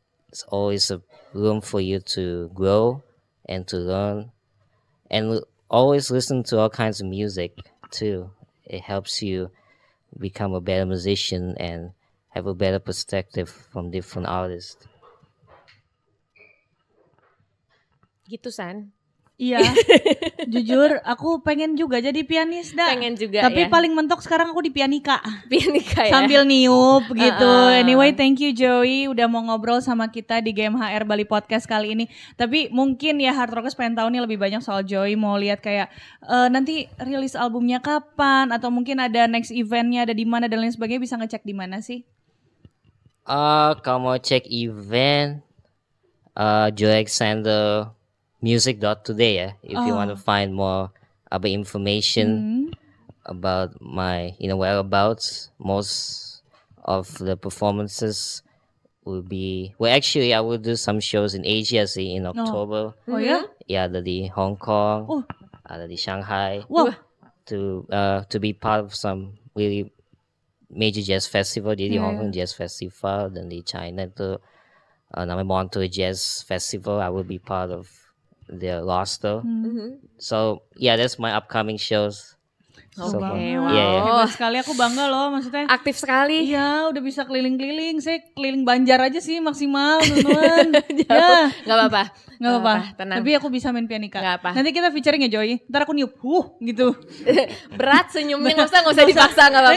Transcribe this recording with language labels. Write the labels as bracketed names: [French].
[English] It's always a room for you to grow and to learn, and always listen to all kinds of music too. It helps you become a better musician and have a better perspective from different artists. [Indonesian] Gitu San. Iya, jujur aku pengen juga jadi pianis dah. Pengen juga Tapi ya. paling mentok sekarang aku di pianika. Pianika ya. Sambil niup gitu. Anyway, [English] thank you [Indonesian] Joey udah mau ngobrol sama kita di GMHR Bali Podcast kali ini. Tapi mungkin ya Hard Rockers pengen tahu nih lebih banyak soal Joey. Mau lihat kayak nanti rilis albumnya kapan, atau mungkin ada next eventnya ada di mana dan lain sebagainya, bisa ngecek di mana sih? Kalau mau cek event, [English] Joey Alexander music.today ya, if you want to find more about information about my whereabouts. Most of the performances will be, well actually I will do some shows in Asia sih in October. [Indonesian] Oh ya? Ya, ada di Hong Kong, ada di Shanghai, Wow. [English] to be part of some really major jazz festival. [Indonesian] Jadi di Hong Kong Jazz Festival, dan di China itu namanya Montreux Jazz Festival. [English] I will be part of their roster. So yeah, that's my upcoming shows. So far. [Indonesian] Oke, [English] Yeah, wow. yeah. [Indonesian] Hebat sekali, aku bangga loh maksudnya. Aktif sekali. Iya, udah bisa keliling-keliling. Saya keliling Banjar aja sih maksimal, teman-teman. Ya, Gak apa-apa. nggak apa-apa. Tenang. Tapi aku bisa main pianika. Nggak apa. Nanti kita featuring ya Joy. Ntar aku niup, gitu. Berat senyumnya, nggak usah dipaksa, nggak apa-apa.